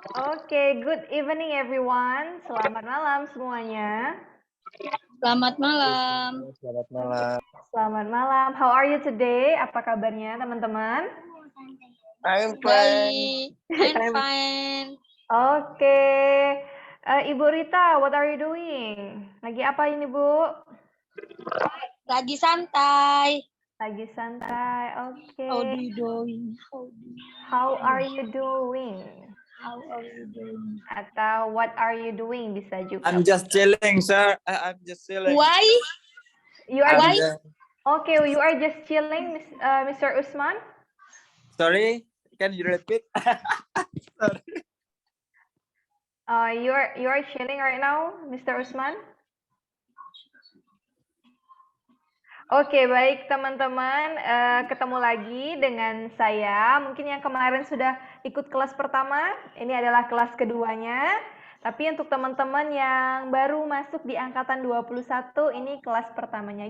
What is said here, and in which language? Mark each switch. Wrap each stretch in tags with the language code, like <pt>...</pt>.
<en>Oke, good evening everyone.</en> <id>Selamat malam semuanya. Selamat malam. Selamat malam. Selamat malam.</id> <en>How are you today?</en> <id>Apa kabarnya teman-teman?</id> <en>I'm fine.</en> <id>Baik,</id> <en>I'm fine. Oke. Ibu Rita, what are you doing?</en> <id>Lagi apa ini, Bu? Lagi santai. Lagi santai. Oke.</id> <en>How do you doing? How are you doing? How are you doing?</en> <id>Atau</id> <en>what are you doing</en> <id>bisa juga.</id> <en>I'm just chilling, sir. I'm just chilling. Why? You are Why? okay. You are just chilling, Mr. Usman. Sorry, can you repeat? Sorry. You are chilling right now, Mr. Usman.</en> <id>Oke, baik teman-teman, ketemu lagi dengan saya. Mungkin yang kemarin sudah ikut kelas pertama, ini adalah kelas keduanya. Tapi untuk teman-teman yang baru masuk di angkatan 21, ini kelas pertamanya.</id>